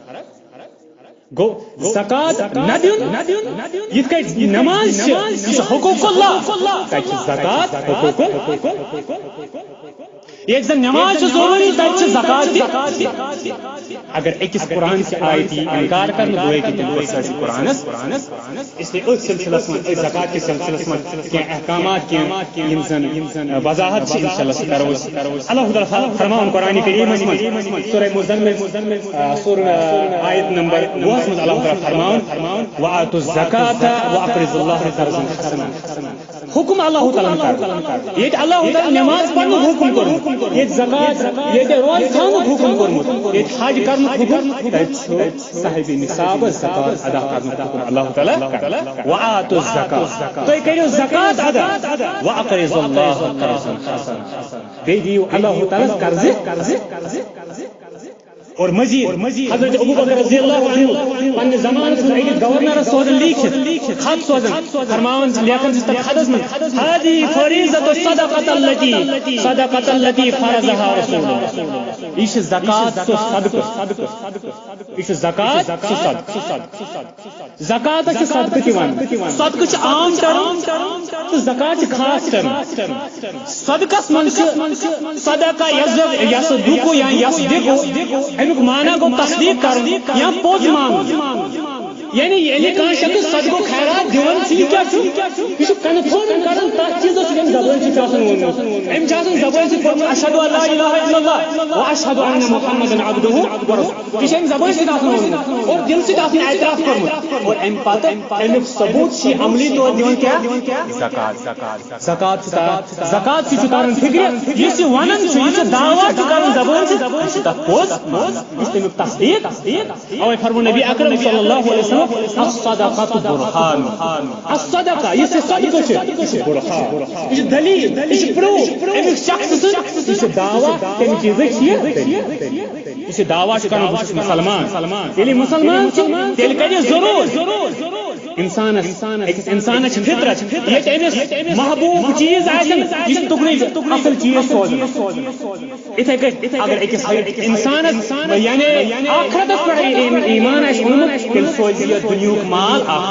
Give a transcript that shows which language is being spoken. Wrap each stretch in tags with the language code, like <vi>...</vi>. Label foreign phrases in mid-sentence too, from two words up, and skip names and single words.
<ks>گو زکات نہ دیُن یِتھ کٔٹھۍ نماز چھِ یہِ چھُ حقوق اللہ تتہِ چھِ زکات حقوق ییٚتہِ زن نماز چھِ ضروٗری تتہِ چھِ زکات تہِ اگر أکِس قرآن چہِ آیتہِ انکار کرنہٕ گویا کہ تِم سٲرسٕے قرآنس اس لیے أتھۍ سلسلس منٛز زکات کِس سلسلس منٛز کینٛہہ احکامات کینٛہہ یم زن وضاحت چھِ انشاءاللہ سُہ کرو أسۍ اللہ تعالیٰ فرماوُن قرآنِ کریٖمس منٛز سورہ مزمل سورہ آیت نمبر 10 منٛز اللہ تعالیٰ فرماوُن</ks> <ar>وآتوا الزکاة وأقرضوا الله قرضا حسنا</ar> <ks>حکم اللہ تعالیٰ کر ییٚتہِ اللہ تعالیٰ نماز پرنُک حکم کوٚرمُت ییٚتہِ زکات ییٚتہِ روزٕ تھاونُک حکم کوٚرمُت ییٚتہِ حج کرنُک حکم تتہِ چھُ صاحبِ نصابس زکات ادا کرنُک حکم اللہ تعالیٰ</ks> <ar>وآتوا الزکاة</ar> <ks>تُہۍ کٔرِو زکات ادا</ks> <ar>وأقرضوا الله قرضا حسنا</ar> <ks>بیٚیہِ دِیِو اللہ تعالیٰ قرضہِ اور مزید حضرت ابوبکر</ks> <ar>رضی اللہ عنہ</ar> <ks>پنہ زمانس منٛز أکِس گورنرس سوزن لیکھِتھ خط سوزن فرماوان لیکھان چھِ تتھ خطس منٛز</ks> <ar>هذه فريضة الصدقة التي فرضها رسول الله</ar> <ks>یہ چھِ زکات سُہ صدقہٕ یہ چھِ زکات سُہ صدقہٕ زکاتس چھِ صدقہٕ تہِ ونان صدقہٕ چھِ عام ٹرم تہٕ زکات چھِ خاص ٹرم صدقس منٛز چھِ صدقہ یس دُکو یا یس دِکو امیُک معنی گوٚو تصدیق کرُن یا پوٚز مانُن یعنی کانٛہہ شخص صدقو خیرات دِوان چھُ یہِ کیٛاہ چھُ یہِ چھُ کنفٲرم کران تتھ چیٖزس ییٚمہِ زبٲنۍ سۭتۍ چھُ آسان ووٚنمُت أمۍ چھُ آسان زبٲنۍ سۭتۍ کوٚرمُت</ks> <ar>اشہدُ ان لا اِلہَ الا اللہ واشہدُ ان محمدا عبدہ ورسولہ</ar> <ks>یہِ چھُ أمۍ زبٲنۍ سۭتۍ آسان ووٚنمُت اور دِلہٕ سۭتۍ آسان اعتراف کوٚرمُت اور امہِ پتہٕ امیُک ثبوٗت چھُ عملی طور دِوان کیٛاہ زکات زکات چھُ تاران فکرِ یُس یہِ ونان چھُ یہِ چھُ دعوا چھُ کران زبٲنۍ سۭتۍ یہِ چھُ تتھ پوٚز یہِ چھُ تمیُک تصدیق اوے فرموو نبی اکرم</ks> <ar>صلی اللہ علیہ وسلم الصدقة برهان الصدقة</ar> <ks>یہ صدقہ چھُ یہِ چھُ برہان یہِ چھُ دلیٖل یہِ چھُ پروٗف امیُک شخص سُنٛد یہِ چھُ دعوا تمہِ چیٖزٕچ یہِ چھُ دعوا چھُ کران بہٕ چھُس مسلمان ییٚلہِ مسلمان چھُ تیٚلہِ کرِ ضروٗر انسانس أکِس انسانس چھِ فطرت ییٚتہِ أمِس محبوٗب چیٖز آسن یہِ چھُ تُکنُے اصل چیٖز سوزان یِتھے کٔٹھۍ اگر أکِس انسانس یعنی آخرتس پٮ۪ٹھ ایمان آسہِ اوٚنمُت تیٚلہِ سوزِ یہِ دُنیہُک مال</ks>